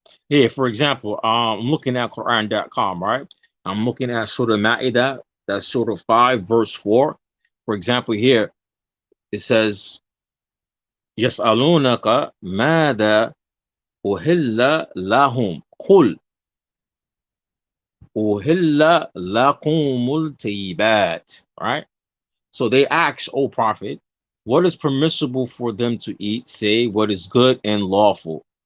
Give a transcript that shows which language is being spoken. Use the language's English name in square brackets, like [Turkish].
[English] Here, for example, I'm looking at Quran.com, right? I'm looking at Surah Ma'idah, that's Surah 5, verse 4. For example, here it says, [Arabic] يَسْأَلُونَكَ مَاذَا أُهِلَّ لَهُمْ قُلْ أُهِلَّ لَكُمُ الْطَيِّبَاتِ, right? [English] So they ask, O Prophet, what is permissible for them to eat? Say what is good and lawful.